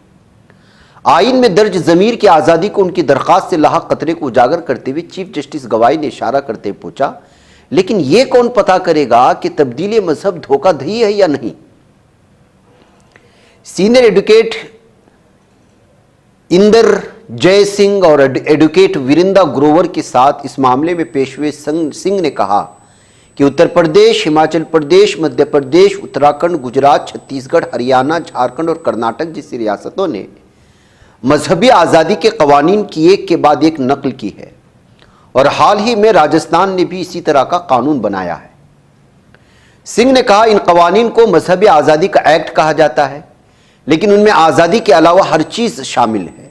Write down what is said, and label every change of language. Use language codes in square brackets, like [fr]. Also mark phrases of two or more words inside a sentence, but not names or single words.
[ur] آئین میں درج ضمیر کی آزادی کو ان کی درخواست سے لاحق خطرے کو اجاگر کرتے ہوئے چیف جسٹس گوائی نے اشارہ کرتے پوچھا، لیکن یہ کون پتہ کرے گا کہ تبدیلی مذہب دھوکہ دہی ہے یا نہیں؟ سینئر ایڈوکیٹ اندر جے سنگھ اور ایڈوکیٹ وریندر گروور کے ساتھ اس معاملے میں پیش ہوئے سنگھ نے کہا کہ اتر پردیش، ہماچل پردیش، مدھیہ پردیش، اتراکھنڈ، گجرات، چھتیس گڑھ، ہریانہ، جھارکھنڈ اور کرناٹک جیسی ریاستوں نے مذہبی آزادی کے قوانین کی ایک کے بعد ایک نقل کی ہے، اور حال ہی میں راجستھان نے بھی اسی طرح کا قانون بنایا ہے۔ سنگھ نے کہا ان قوانین کو مذہبی آزادی کا ایکٹ کہا جاتا ہے، لیکن ان میں آزادی کے علاوہ ہر چیز شامل ہے۔